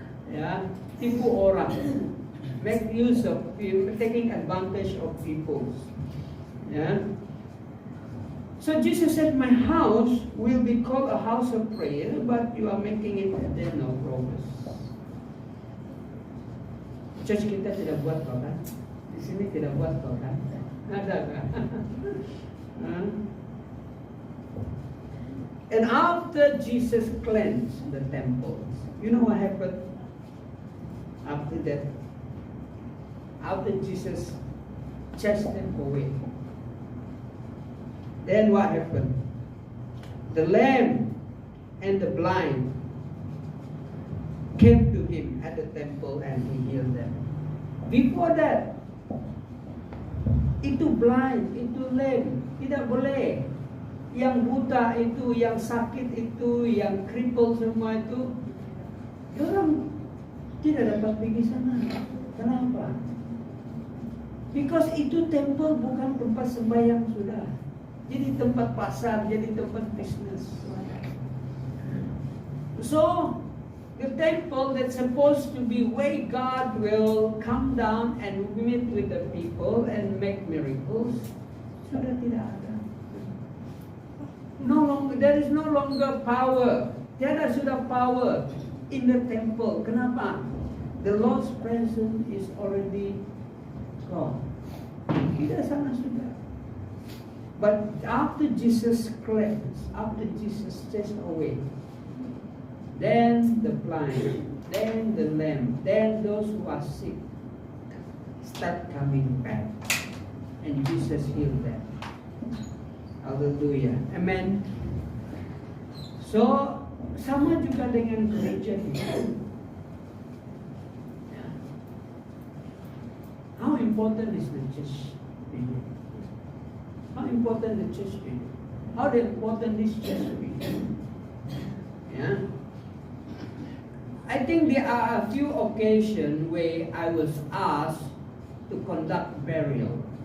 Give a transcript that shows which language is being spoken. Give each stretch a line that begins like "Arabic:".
English: Yeah,
Malay: tipu orang,
English: make use of people, taking advantage of people. Yeah. So Jesus said, my house will be called a house of prayer, but you are making it a den of robbers.
Malay: Church kita tidak buat kau kan? Di sini tidak buat kau kan? Ada kan?
English: And after Jesus cleansed the temples, you know what happened after that? After Jesus chased them away, then what happened? The lame and the blind came to him at the temple and he healed them. Before that,
Malay: itu
English: blind,
Malay: itu
English: lame,
Malay: tidak boleh. Yang buta itu, yang sakit itu, yang cripple semua itu, orang tidak dapat pergi sana. Kenapa?
English: Because
Malay: itu temple bukan tempat sembahyang sudah. Jadi tempat pasar, jadi tempat bisnis.
English: So, the temple that's supposed to be where God will come down and meet with the people and make miracles,
Malay: sudah tidak ada.
English: No longer, there is no longer power.
Malay: Tiada sudah
English: power in the temple. Kenapa? The Lord's presence is already gone.
Malay: Tidak sana sudah.
English: But after Jesus cleansed, after Jesus chased away, then the blind, then the lame, then those who are sick start coming back, and Jesus healed them. Hallelujah. Amen.
Malay: So, sama juga dengan gereja ini.
English: How important is the church to you? How important the church to you? How important this church to you? Yeah. I think there are a few occasions where I was asked to conduct burial.